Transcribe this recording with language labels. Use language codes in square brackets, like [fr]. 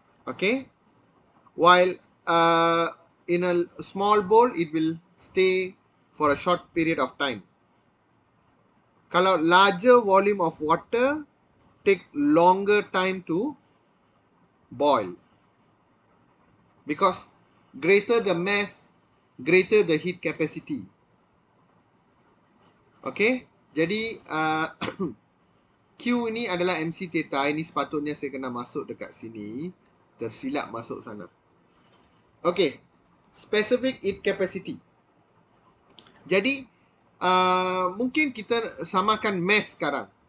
[en] Okay, while in a small bowl it will stay for a short period of time. [ms] Kalau [en] larger volume of water take longer time to boil, because greater the mass, greater the heat capacity. [ms] Okay, jadi Q ini adalah MC theta. Ini sepatutnya saya kena masuk dekat sini, tersilap masuk sana. [en] Okay, specific heat capacity. [ms] Jadi mungkin kita samakan mass sekarang.